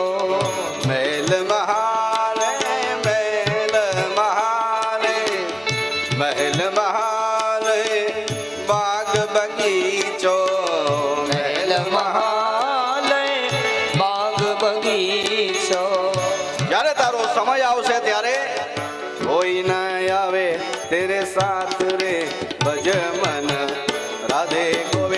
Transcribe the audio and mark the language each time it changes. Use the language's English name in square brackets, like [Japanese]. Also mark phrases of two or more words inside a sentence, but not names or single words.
[Hindi] महल महाले महल महाले, महल महाले बाग बगीचो, महल महाले बाग बगीचो। [Gujarati] જ્યારે તારો સમય આવશે ત્યારે કોઈ ન આવે [Hindi] तेरे साथ रे भज मन राधे